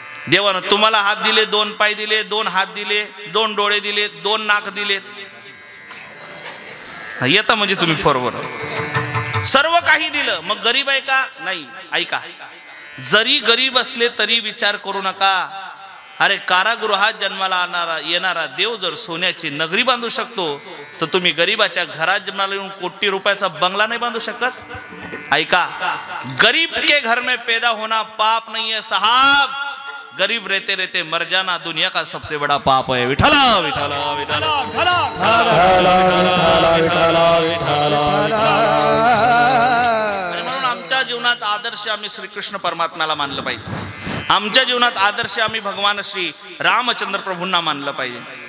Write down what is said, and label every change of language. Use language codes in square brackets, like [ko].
[mr] देवानं तुम्हाला हात दिले, 2 पाय दिले, 2 हात दिले, 2 डोळे दिले, 2 नाक दिले, येतं म्हणजे तुम्ही बरोबर सर्व काही दिलं, मग गरीब आहे का? नाही. ऐका, जरी गरीब असले तरी विचार करू नका. अरे कारागृहात जन्माला येणारा देव जर सोन्याची नगरी बांधू शकतो, तर तुम्ही गरीबाच्या घरात जन्माला येऊन कोटी रुपयाचा बंगला नाही बांधू शकत? [hi] ऐका, गरीब के घर में पैदा होना पाप नहीं है साहब, गरीब रहते रहते मर जाना दुनिया का सबसे बड़ा पाप है. [mr] विठला विठला विठला म्हणून आमच्या जीवनात आदर्श आम्ही श्रीकृष्ण परमात्म्याला मानलं पाहिजे. आमच्या जीवनात आदर्श आम्ही भगवान श्री रामचंद्र प्रभूंना मानलं पाहिजे.